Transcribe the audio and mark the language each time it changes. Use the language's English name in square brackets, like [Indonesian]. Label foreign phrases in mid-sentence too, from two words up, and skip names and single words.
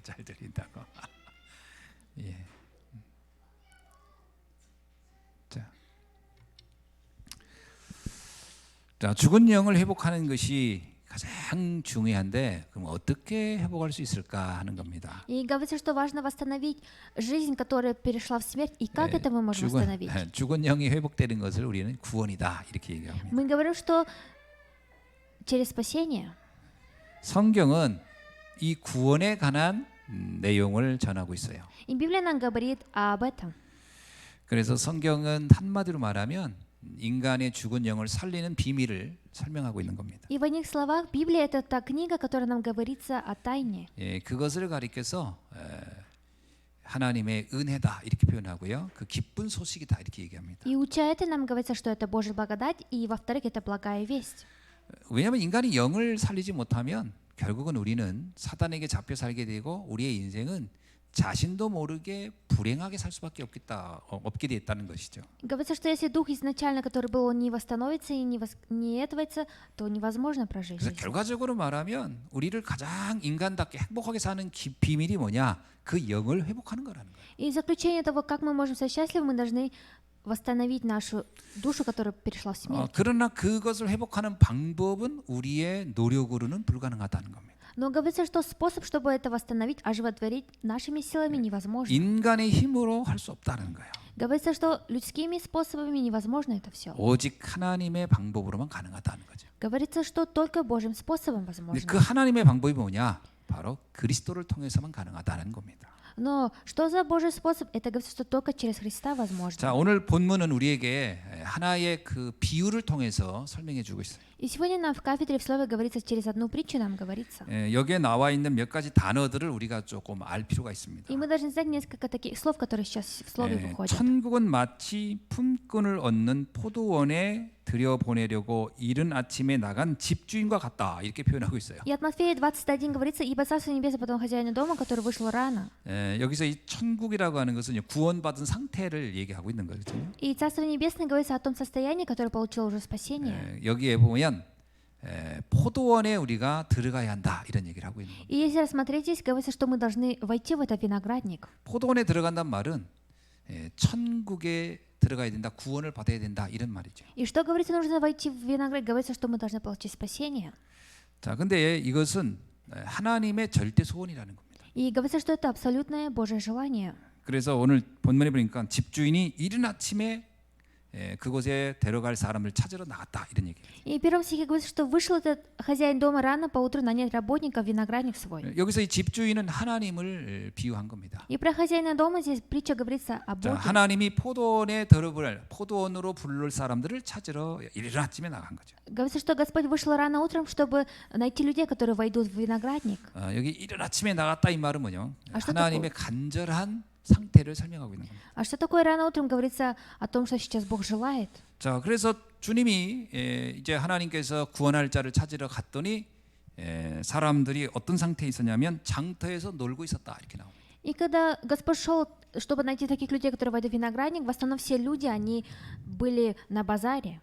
[Korean] 잘 들린다고. 예. 자, 죽은 영을 회복하는 것이 가장 중요한데 그럼 어떻게 회복할 수 있을까 하는 겁니다. [Russian] И говорится, что важно восстановить жизнь, которая перешла в смерть, и как это мы можем восстановить? [Korean] 죽은 영이 회복되는 것을 우리는 구원이다 이렇게 얘기합니다. [Russian] Мы говорим, что через спасение. [Korean] 성경은 이 구원에 관한 내용을 전하고 있어요. [Russian] И Библия нам говорит об этом. [Korean] 그래서 성경은 한마디로 말하면 인간의 죽은 영을 살리는 비밀을 설명하고 있는 겁니다. [Russian] И в одних словах Библия это та книга, которая нам говорится о тайне. [Korean] 그것을 가리켜서 하나님의 은혜다 이렇게 표현하고요. 그 기쁜 소식이다 이렇게 얘기합니다. [Russian] И уча это нам говорится, что это Божья благодать, и во-вторых, это благая весть. [Korean] 왜냐하면 인간이 영을 살리지 못하면 결국은 우리는 사단에게 잡혀 살게 되고 우리의 인생은 자신도 모르게 불행하게 살 수밖에 없게 됐다는 것이죠. [Russian] Говорится, что если дух изначально, который был, он не восстановится и не этвается, то невозможно прожить. [Korean] 그래서 결과적으로 말하면 우리를 가장 인간답게 행복하게 사는 비밀이 뭐냐? 그 영을 회복하는 거라는 거예요. [Russian] И заключение того, как мы можем стать счастливы, мы должны восстановить нашу душу, которая перешла в смерть. [Korean] 그러나 그것을 회복하는 방법은 우리의 노력으로는 불가능하다는 겁니다. [Russian] Но говорится, что способ, чтобы это восстановить, оживотворить нашими силами невозможно. [Korean] 인간의 힘으로 할 수 없다는 거예요. [Russian] Говорится, что людскими способами невозможно это все. [Korean] 오직 하나님의 방법으로만 가능하다는 거죠. [Russian] Говорится, что только Божьим способом возможно. [Korean] 그 하나님의 방법이 뭐냐? 바로 그리스도를 통해서만 가능하다는 겁니다. [Russian] Но что за Божий способ? Это говорится, что только через Христа возможно. [Korean] 자, 오늘 본문은 우리에게 하나의 그 비유를 통해서 설명해 주고 있어요. [Russian] И сегодня нам в кафедре в слове говорится, через одну притчу нам говорится. [Korean] 여기에 나와 있는 몇 가지 단어들을 우리가 조금 알 필요가 있습니다. [Russian] И мы должны знать несколько таких слов, которые сейчас в слове выходят. [Korean] 천국은 마치 품꾼을 얻는 포도원에 들여보내려고 이른 아침에 나간 집주인과 같다 이렇게 표현하고 있어요. [Russian] И от Матфея 21 говорится, ибо Царство Небесное потом хозяину дома, который вышел рано. [Korean] 여기서 이 천국이라고 하는 것은 구원받은 상태를 얘기하고 있는 거죠. [Russian] И Царство Небесное говорится о том состоянии, которое получило уже спасение. [Korean] 여기에 보면 포도원에 우리가 들어가야 한다 이런 얘기를 하고 있는 겁니다. [Russian] И если рассмотреть здесь, говорится, что мы должны войти в этот виноградник. [Korean] 포도원에 들어간단 말은 천국에 들어가야 된다, 구원을 받아야 된다 이런 말이죠. [Russian] И что говорится, нужно войти в виноград, говорится, что мы должны получить спасение. [Korean] 자, 근데 이것은 하나님의 절대 소원이라는 겁니다. [Russian] И говорится, что это абсолютное Божье желание. [Korean] 그래서 오늘 본문에 보니까 집주인이 이른 아침에 그곳에 데려갈 사람을 찾으러 나갔다 이런 얘기예요. [Russian] И в первом стихе говорится, что вышел этот хозяин дома рано поутру нанять работника в виноградник свой. [Korean] 여기서 이 집주인은 하나님을 비유한 겁니다. [Russian] И про хозяина дома здесь притча говорится о [Korean] 자, [Russian] Боге. [Korean] 하나님이 포도원에 들어볼 포도원으로 부를 사람들을 찾으러 이른 아침에 나간 거죠. [Russian] Говорится, что Господь вышел рано утром, чтобы найти людей, которые войдут в виноградник. [Korean] 여기 이른 아침에 나갔다 이 말은 뭐죠? [Russian] 아, что [Korean] 하나님의 간절한 상태를 설명하고 있는 겁니다. [Russian] А что такое рано утром? Говорится о том, что сейчас Бог желает. [Korean] 자, 그래서 주님이 이제 하나님께서 구원할 자를 찾으러 갔더니 사람들이 어떤 상태에 있었냐면 장터에서 놀고 있었다 이렇게 나옵니다. [Russian] И когда Господь шел, чтобы найти таких людей, которые войдут в виноградник, в основном все люди, они были на базаре.